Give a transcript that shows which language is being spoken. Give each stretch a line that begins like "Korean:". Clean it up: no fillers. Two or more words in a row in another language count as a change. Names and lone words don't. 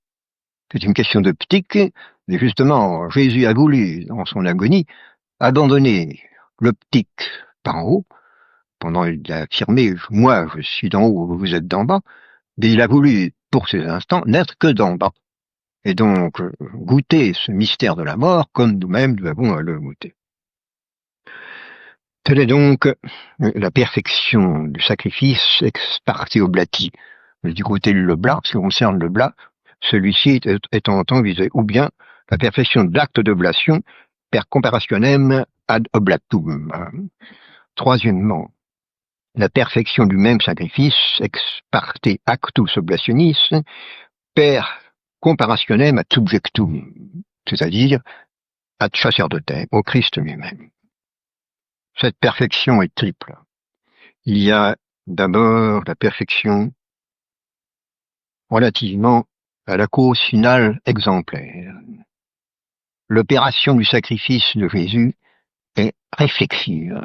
French: C'est une question d'optique, et justement, Jésus a voulu, dans son agonie, abandonner l'optique par en haut, pendant il a affirmé, moi je suis d'en haut, vous êtes d'en bas, mais il a voulu, pour ces instants, n'être que d'en bas. Et donc, goûter ce mystère de la mort comme nous-mêmes nous avons à le goûter. Telle est donc la perfection du sacrifice
Latin: ex parte oblati.
French: Du côté de l'oblat, ce qui concerne l'oblat, celui-ci est en temps visé, ou bien la perfection de l'acte d'oblation
Latin: per comparationem ad oblatum.
French: Troisièmement, la perfection du même sacrifice
Latin: ex parte actus oblationis per comparationem ad subjectum,
French: c'est-à-dire
Latin: ad sacerdotem,
French: au Christ lui-même. Cette perfection est triple. Il y a d'abord la perfection relativement à la cause finale exemplaire. L'opération du sacrifice de Jésus est réflexive.